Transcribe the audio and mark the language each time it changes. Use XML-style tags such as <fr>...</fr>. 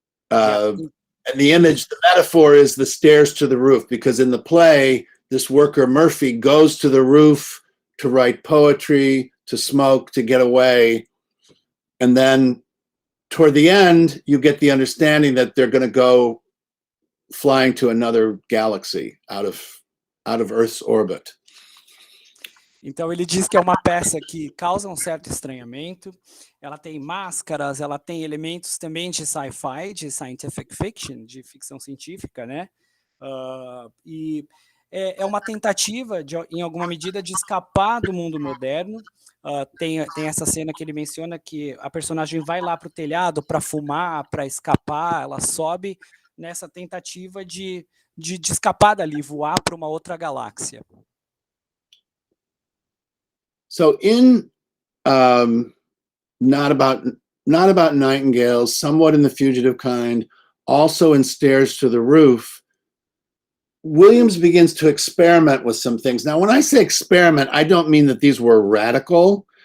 <en>And the image, the metaphor is the stairs to the roof, because in the play, this worker Murphy goes to the roof to write poetry, to smoke, to get away. And then toward the end, you get the understanding that they're going to go flying to another galaxy out of Earth's orbit.</en> <pt>Então ele diz que é uma peça que causa um certo estranhamento, ela tem máscaras, ela tem elementos também de sci-fi, de scientific fiction, de ficção científica, né? E é uma tentativa, em alguma medida, de escapar do mundo moderno. Tem essa cena que ele menciona que a personagem vai lá para o telhado para fumar, para escapar, ela sobe nessa tentativa de escapar dali, voar para uma outra galáxia.</pt> <en>So in not about nightingales, somewhat in The Fugitive Kind, also in Stairs to the Roof, Williams begins to experiment with some things. Now, when I say experiment, I don't mean that these were radical.</en>